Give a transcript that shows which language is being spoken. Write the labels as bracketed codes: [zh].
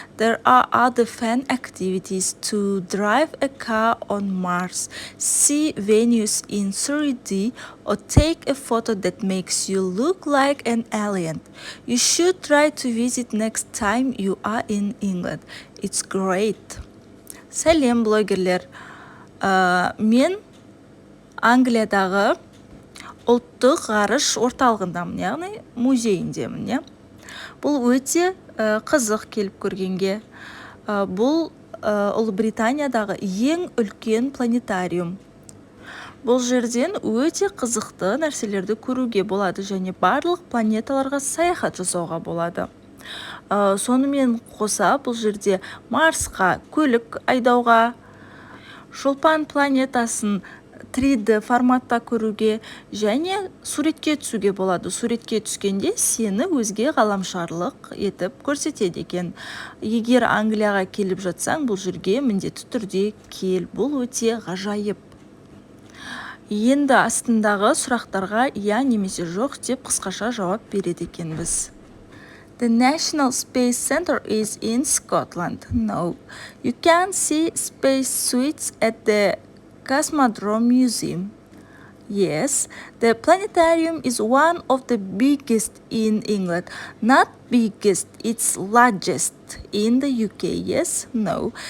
[en] There are other fun activities to drive a car on Mars, see Venus in 3D, or take a photo that makes you look like an alien. You should try to visit next time you are in England. It's great. [kk] Сәлем, блогерлер. Мен Англиядағы ұлттық ғарыш орталығындамын, яғни музейіндемін. Бұл өте қызық келіп көргенге. Бұл Ұлыбританиядағы ең үлкен планетариум. Бұл жерден өте қызықты нәрселерді көруге болады және барлық планеталарға саяхат жасауға болады. Сонымен қоса бұл жерде Марсқа көлік айдауға, шолпан планетасын 3D форматта көруге және суретке түсуге болады. Суретке түскенде сені өзге ғаламшарлық етіп көрсетеді екен. Егер Англияға келіп жатсаң, бұл жерге міндетті түрде кел. Бұл өте ғажайып. Енді астындағы сұрақтарға я немесе жоқ деп қысқаша жауап береді екенбіз. [en] The National Space Center is in Scotland. No. You can see space suites at the Cosmodrome Museum. Yes. The planetarium is one of the biggest in England. Not biggest, it's largest in the UK. Yes. No.